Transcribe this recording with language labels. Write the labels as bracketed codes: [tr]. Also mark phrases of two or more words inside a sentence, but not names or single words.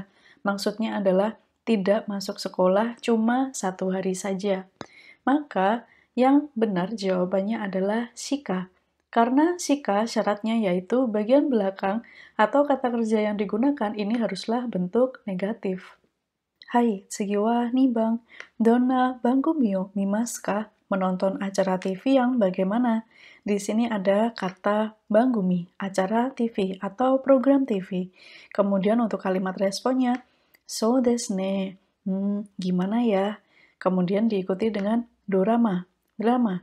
[id] Maksudnya adalah tidak masuk sekolah cuma 1 hari saja. Maka yang benar jawabannya adalah shika. Karena shika syaratnya yaitu bagian belakang atau kata kerja yang digunakan ini haruslah bentuk negatif. [ja] Hai, 次は二番. どんな番組を見ますか? [id] Menonton acara TV yang bagaimana? Di sini ada kata bangumi, acara TV atau program TV. Kemudian untuk kalimat responnya, [ja] そうですね. [id] Gimana ya? Kemudian diikuti dengan dorama, drama.